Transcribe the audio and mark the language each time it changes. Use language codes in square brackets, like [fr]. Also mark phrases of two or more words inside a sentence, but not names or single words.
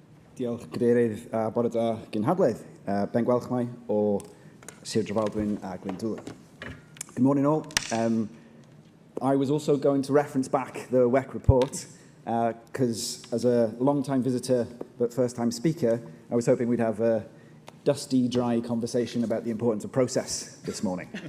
[cy] Diolch, Cadeirydd, a bore da gynhadledd. Ben Gwelchmai o Sir Drefaldwyn a Llandudno. [en] Good morning all. I was also going to reference back the WEC report because as a long-time visitor but first-time speaker, I was hoping we'd have a dusty, dry conversation about the importance of process this morning.